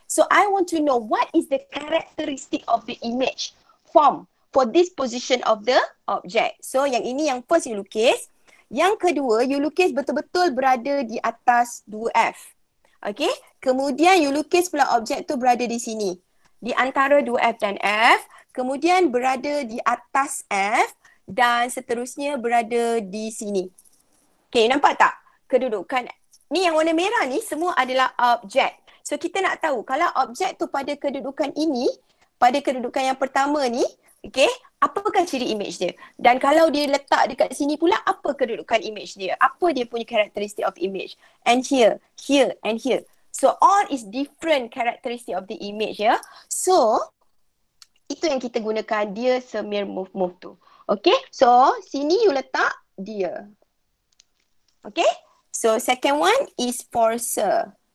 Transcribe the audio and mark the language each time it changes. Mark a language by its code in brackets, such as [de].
[en] So I want to know what is the characteristic of the image form for this position of the object. [ms] So yang ini yang first you lukis. Yang kedua you lukis betul-betul berada di atas 2F. Okay. Kemudian you lukis pula objek tu berada di sini. Di antara 2F dan F. Kemudian berada di atas F dan seterusnya berada di sini. Okay, nampak tak kedudukan? Ni yang warna merah ni semua adalah objek. So kita nak tahu kalau objek tu pada kedudukan ini, pada kedudukan yang pertama ni, okay, apakah ciri image dia? Dan kalau dia letak dekat sini pula, apa kedudukan image dia? [en] Apa dia punya characteristic of image? And here and here. So all is different characteristic of the image ya. [ms] So itu yang kita gunakan dia smear move tu. Okay, so sini you letak dia. [en] Okay, so second one is for sir.